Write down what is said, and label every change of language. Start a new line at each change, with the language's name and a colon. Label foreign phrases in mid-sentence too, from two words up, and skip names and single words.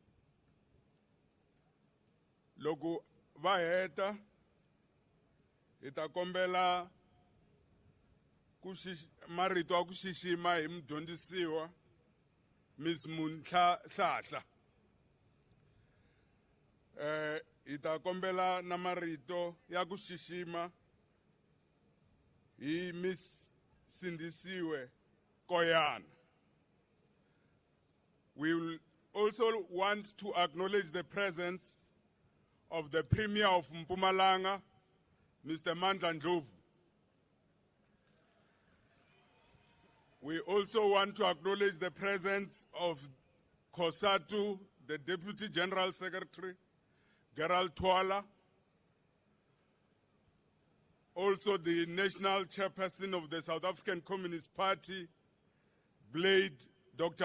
Tsonga: Loko va heta ita kombela marito ya ku xixima hi mudyondzisiwa Miss Munhlahla. Ita kombela na marito ya ku xixima hi Miss Sindisiwe Koyana.
English: We will also want to acknowledge the presence of the Premier of Mpumalanga, Mr. Mandla Ndlovu. We also want to acknowledge the presence of COSATU, the Deputy General Secretary, Gerald Twala, also the National Chairperson of the South African Communist Party, Dr.